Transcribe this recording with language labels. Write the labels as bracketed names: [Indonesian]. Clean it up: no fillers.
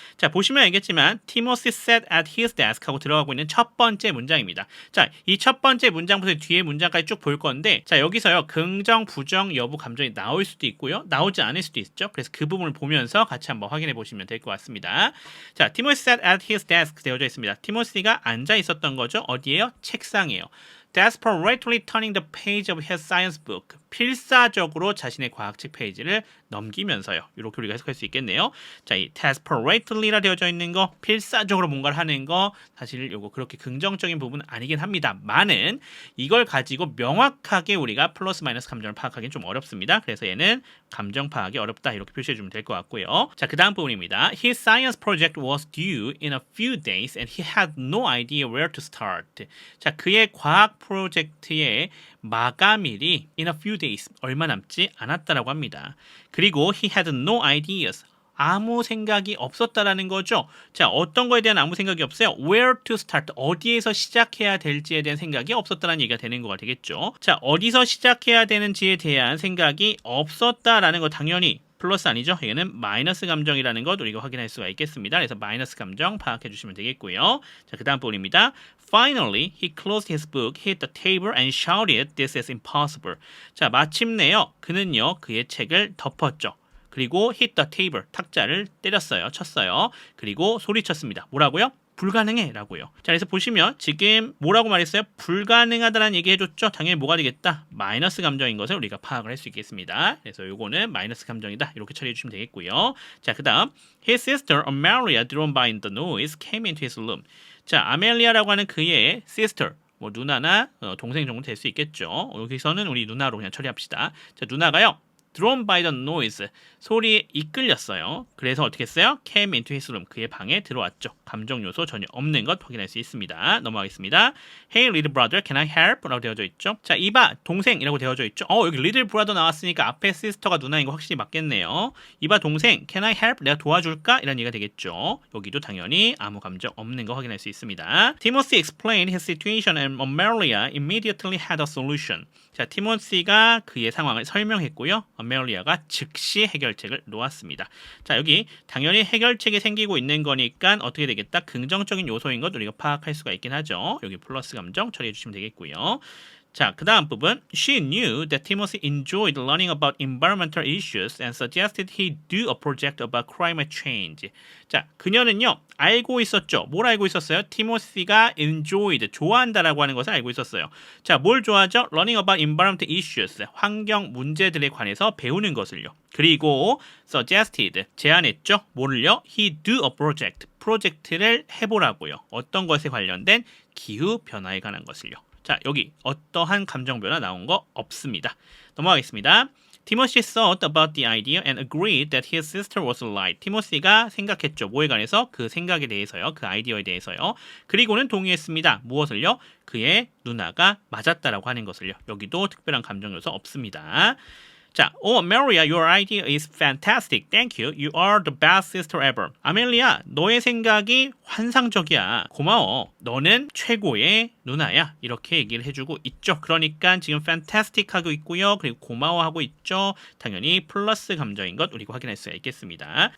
[Korean] 자, 보시면 알겠지만 [English] Timothy sat at his desk [Korean] 하고 들어가고 있는 첫 번째 문장입니다. 자, 이 첫 번째 문장부터 뒤에 문장까지 쭉 볼 건데, 자, 여기서요. 긍정, 부정 여부 감정이 나올 수도 있고요. 나오지 않을 수도 있죠. 그래서 그 부분을 보면서 같이 한번 확인해 보시면 될 것 같습니다. 자, [English] Timothy sat at his desk [Korean] 되어져 있습니다. 티모시가 앉아 있었던 거죠. 어디에요? 책상이에요. [English] Desperately turning the page of his science book. [Korean] 필사적으로 자신의 과학책 페이지를 넘기면서요. 이렇게 우리가 해석할 수 있겠네요. 자, 이 desperately라 되어져 있는 거, 필사적으로 뭔가를 하는 거, 사실 요거 그렇게 긍정적인 부분은 아니긴 합니다만은 이걸 가지고 명확하게 우리가 플러스 마이너스 감정을 파악하기는 좀 어렵습니다. 그래서 얘는 감정 파악이 어렵다 이렇게 표시해 주면 될 것 같고요. 자, 그 다음 부분입니다. [English] His science project was due in a few days and he had no idea where to start. [Korean] 자, 그의 과학 프로젝트의 마감일이 [English] in a few days, [Korean] 얼마 남지 않았다라고 합니다. 그리고 [English] he had no ideas, [Korean] 아무 생각이 없었다라는 거죠. 자, 어떤 거에 대한 아무 생각이 없어요? [English] Where to start, [Korean] 어디에서 시작해야 될지에 대한 생각이 없었다라는 얘기가 되는 거가 되겠죠. 자, 어디서 시작해야 되는지에 대한 생각이 없었다라는 거 당연히 플러스 아니죠? 얘는 마이너스 감정이라는 것 우리가 확인할 수가 있겠습니다. 그래서 마이너스 감정 파악해 주시면 되겠고요. 자, 그 다음 부분입니다. [English] Finally, he closed his book, hit the table and shouted, "This is impossible." [Korean] 자, 마침내요. 그는요, 그의 책을 덮었죠. 그리고 [English] hit the table, [Korean] 탁자를 때렸어요. 쳤어요. 그리고 소리쳤습니다. 뭐라고요? 불가능해 라고요. 자, 그래서 보시면 지금 뭐라고 말했어요? 불가능하다라는 얘기 해줬죠? 당연히 뭐가 되겠다? 마이너스 감정인 것을 우리가 파악을 할 수 있겠습니다. 그래서 요거는 마이너스 감정이다 이렇게 처리해 주시면 되겠고요. 자, 그 다음 [English] His sister Amelia, drawn by the noise, came into his room. [Korean] 자, 아멜리아라고 하는 그의 sister, 뭐 누나나 동생 정도 될 수 있겠죠. 여기서는 우리 누나로 그냥 처리합시다. 자, 누나가요. [English] drawn by the noise, [Korean] 소리에 이끌렸어요. 그래서 어떻게 했어요? [English] came into his room, [Korean] 그의 방에 들어왔죠. 감정 요소 전혀 없는 것 확인할 수 있습니다. 넘어가겠습니다. [English] Hey little brother, can I help? [Korean] 라고 되어져 있죠. 자, 이봐 동생이라고 되어져 있죠. 여기 little brother 나왔으니까 앞에 sister가 누나인 거 확실히 맞겠네요. 이봐 동생, [English] can I help? [Korean] 내가 도와줄까? 이런 얘기가 되겠죠. 여기도 당연히 아무 감정 없는 거 확인할 수 있습니다. [English] Timothy explained his situation and Amelia immediately had a solution. [Korean] 자, 티모시가 그의 상황을 설명했고요. 아멜리아가 즉시 해결책을 놓았습니다. 자, 여기 당연히 해결책이 생기고 있는 거니까 어떻게 되겠다? 긍정적인 요소인 것 우리가 파악할 수가 있긴 하죠. 여기 플러스 감정 처리해 주시면 되겠고요. 자, 그 다음 부분. [English] She knew that Timothy enjoyed learning about environmental issues and suggested he do a project about climate change. [Korean] 자, 그녀는요, 알고 있었죠. 뭘 알고 있었어요? 티모시가 enjoyed, 좋아한다라고 하는 것을 알고 있었어요. 자, 뭘 좋아하죠? [English] Learning about environmental issues, [Korean] 환경 문제들에 관해서 배우는 것을요. 그리고 suggested, 제안했죠. 뭐를요? [English] He do a project, [Korean] 프로젝트를 해보라고요. 어떤 것에 관련된 기후 변화에 관한 것을요. 자, 여기 어떠한 감정 변화 나온 거 없습니다. 넘어가겠습니다. [English] Timothy thought about the idea and agreed that his sister was right. [Korean] 티모시가 생각했죠. 뭐에 관해서? 그 생각에 대해서요. 그 아이디어에 대해서요. 그리고는 동의했습니다. 무엇을요? 그의 누나가 맞았다라고 하는 것을요. 여기도 특별한 감정 요소 없습니다. [English] 자, Amelia, your idea is fantastic. Thank you. You are the best sister ever. [Korean] 아멜리아, 너의 생각이 환상적이야. 고마워. 너는 최고의 누나야 이렇게 얘기를 해주고 있죠. 그러니까 지금 fantastic 하고 있고요. 그리고 고마워하고 있죠. 당연히 플러스 감정인 것 우리가 확인할 수가 있겠습니다.